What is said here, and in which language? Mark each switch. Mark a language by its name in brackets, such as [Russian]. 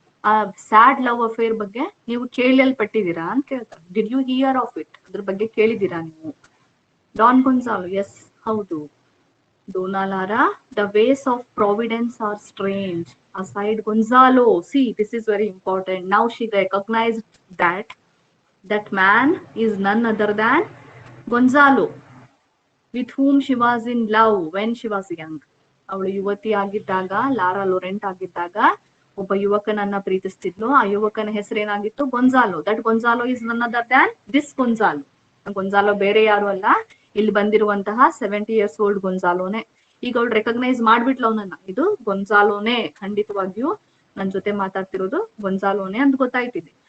[Kannada] ಆ sad love affair ಬಗ್ಗೆ ನೀವು ಕೇಳಲ್ಪಟ್ಟಿದ್ದೀರಾ ಅಂತ ಕೇಳ್ತಾರೆ. [English] Did you hear of it? [Kannada] ಅದ್ರ ಬಗ್ಗೆ ಕೇಳಿದ್ದೀರಾ ನೀವು? ಡಾನ್ ಗೊಂಜಾಲೋ, ಎಸ್, ಹೌದು. [English] Dona Laura, the ways of providence are strange. Aside Gonzalo, see this is very important. Now she recognised that man is none other than Gonzalo, with whom she was in love when she was young. [Kannada] ಅವಳು ಯುವತಿ ಆಗಿದ್ದಾಗ, Lara ಲೊರೆಂಟ್ ಆಗಿದ್ದಾಗ ಒಬ್ಬ ಯುವಕನನ್ನ ಪ್ರೀತಿಸ್ತಿದ್ಲು. ಆ ಯುವಕನ ಹೆಸರೇನಾಗಿತ್ತು? [English] Gonzalo. That Gonzalo is none other than this Gonzalo. [Kannada] Gonzalo ಬೇರೆ ಯಾರು ಅಲ್ಲ, ಇಲ್ಲಿ ಬಂದಿರುವಂತಹ [English] 70 years old [Kannada] ಗೊಂಜಾಲೋನೆ. ಈಗ ಅವಳು ರೆಕಗ್ನೈಸ್ ಮಾಡ್ಬಿಟ್ಲು ಅವನನ್ನ, ಇದು ಗೊಂಜಾಲೋನೆ, ಖಂಡಿತವಾಗಿಯೂ ನನ್ ಜೊತೆ ಮಾತಾಡ್ತಿರೋದು ಗೊಂಜಾಲೋನೆ ಅಂತ ಗೊತ್ತಾಯ್ತಿದೆ.